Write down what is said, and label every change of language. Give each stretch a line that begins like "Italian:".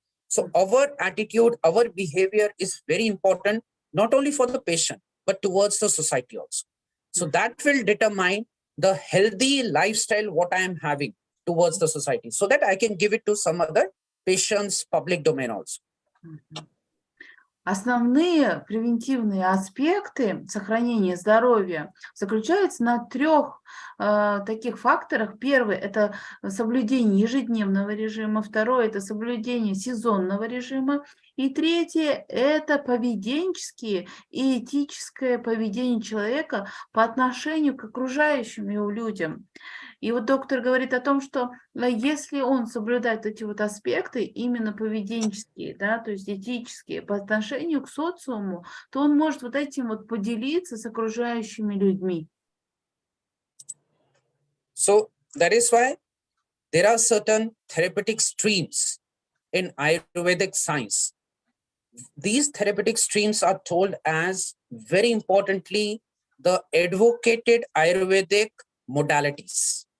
English: So our attitude, our behavior is very important, not only for the patient, but towards the society also. So that will determine the healthy lifestyle, what I am having towards the society, so that I can give it to some other patient's public domain also. Мгм.
Russian: Основные превентивные аспекты сохранения здоровья заключаются на трех таких факторах. Первый – это соблюдение ежедневного режима, второй – это соблюдение сезонного режима, и третье – это поведенческие и этическое поведение человека по отношению к окружающим его людям. И вот доктор говорит о том, что если он соблюдает эти вот аспекты, именно поведенческие, да, то есть этические, по отношению к социуму, то он может вот этим вот поделиться с окружающими людьми.
English: So that is why there are certain therapeutic streams in Ayurvedic science. These therapeutic streams are told as, very importantly, the advocated Ayurvedic modalities.